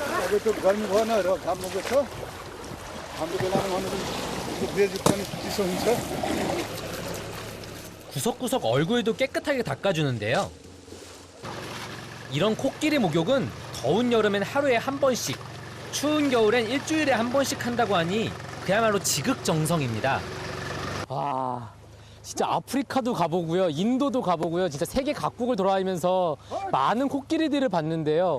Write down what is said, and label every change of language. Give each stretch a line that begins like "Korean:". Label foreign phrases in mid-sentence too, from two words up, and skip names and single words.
Nepali: अब त्यो गर्मी भएन र घाम गएको छ हाम्रो बेलामा भनेको बेजी पनि चिसो हुन्छ.
Korean: 구석구석 얼굴도 깨끗하게 닦아주는데요. 이런 코끼리 목욕은 더운 여름엔 하루에 한 번씩, 추운 겨울엔 일주일에 한 번씩 한다고 하니 그야말로 지극정성입니다. 와, 진짜 아프리카도 가보고요, 인도도 가보고요, 진짜 세계 각국을 돌아다니면서 많은 코끼리들을 봤는데요.